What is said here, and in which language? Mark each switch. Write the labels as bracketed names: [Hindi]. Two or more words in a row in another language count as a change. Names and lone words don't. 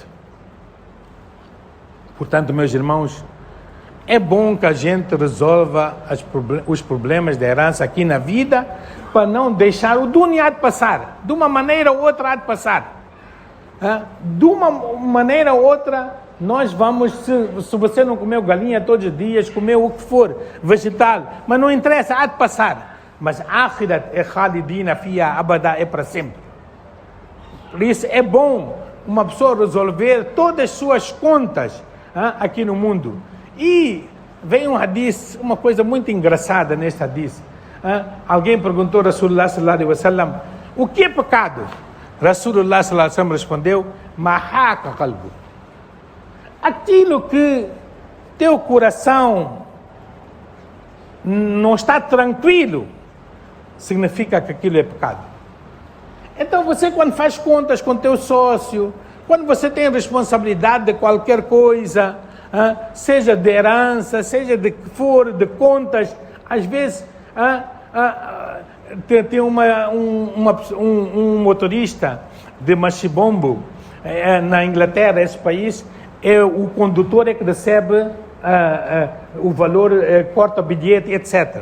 [Portuguese] Portanto, meus irmãos, é bom que a gente resolva os problemas da herança aqui na vida, para não deixar o dunya há de passar. De uma maneira ou outra há de passar. De uma maneira ou outra, nós vamos, se você não comeu galinha todos os dias, comeu o que for, vegetal, mas não interessa, há de passar. Mas akhirat é [Arabic] خالدين فيها أبدا, [Portuguese] é para sempre. Por isso é bom uma pessoa resolver todas as suas contas aqui no mundo. E vem um hadith, uma coisa muito engraçada neste hadith. Alguém perguntou a Rasulullah [Arabic] صلى الله عليه وسلم, [Portuguese] o que é pecado? Rasulullah [Arabic] صلى الله عليه وسلم [Portuguese] respondeu, [Arabic] ما حاك قلبه. [Portuguese] Aquilo que teu coração não está tranquilo, significa que aquilo é pecado. Então você, quando faz contas com teu sócio, quando você tem responsabilidade de qualquer coisa, seja de herança, seja de que for, de contas, às vezes tem um motorista de machibombo na Inglaterra, esse país, o condutor é que recebe o valor, corta o bilhete, etc.